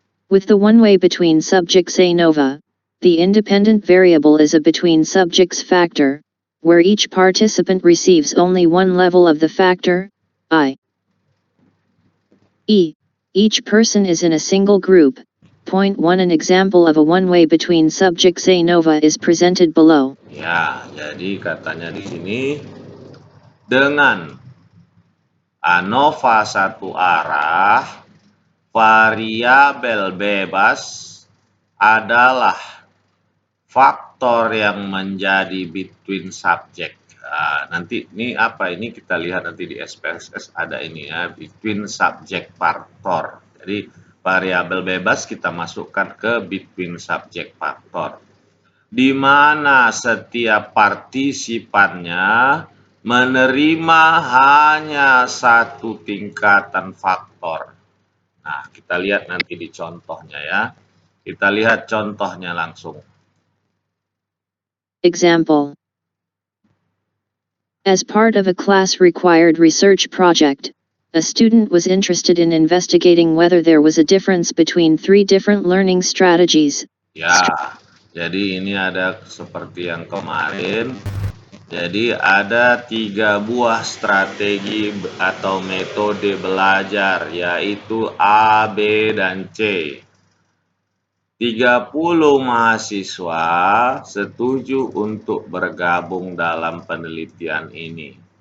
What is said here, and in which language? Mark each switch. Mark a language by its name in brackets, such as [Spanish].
[English] With the one way between subjects ANOVA, the independent variable is a between subjects factor, where each participant receives only one level of the factor, i.e., each person is in a single group. Point 1. An example of a one-way between subjects ANOVA is presented below. [Indonesian] Ya, jadi katanya di sini dengan ANOVA satu arah, variabel bebas adalah faktor yang menjadi between subject. Nah, nanti ini apa ini kita lihat nanti di SPSS ada ini ya, between subject factor. Jadi variabel bebas kita masukkan ke between subject factor, di mana setiap partisipannya menerima hanya satu tingkatan faktor. Nah, kita lihat nanti di contohnya ya. Kita lihat contohnya langsung. [English] Example. As part of a class-required research project, a student was interested in investigating whether there was a difference between three different learning strategies. [Indonesian] Ya, jadi ini ada seperti yang kemarin. Jadi ada 3 buah strategi atau metode belajar, yaitu A, B, dan C. 30 mahasiswa setuju untuk bergabung dalam penelitian ini.